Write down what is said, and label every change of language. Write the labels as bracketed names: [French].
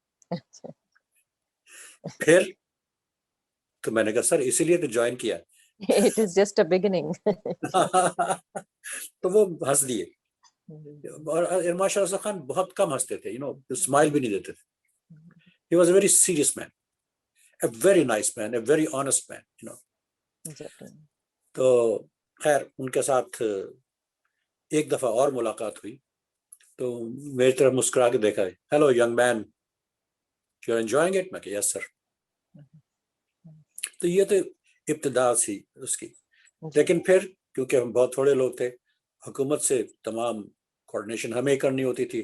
[Urdu] اچھا پھر تو میں نے کہا سر اسی لیے تو جوائن کیا. [English] It is just a beginning. [Urdu] تو وہ ہنس دیے. اور ماشاء اللہ خان بہت کم ہنستے تھے, اسمائل بھی نہیں دیتے تھے. [English] He was a very serious man, a very nice man, a very honest man. [Urdu] تو خیر ان کے ساتھ ایک دفعہ اور ملاقات ہوئی تو میری طرف مسکرا کے دیکھا, [English] Hello young man, you are enjoying it? [Urdu] میں کہ [English] Yes sir. [Urdu] تو یہ تو ابتدا تھی اس کی. لیکن پھر کیونکہ ہم بہت تھوڑے لوگ تھے, حکومت سے تمام کوآرڈینیشن ہمیں کرنی ہوتی تھی.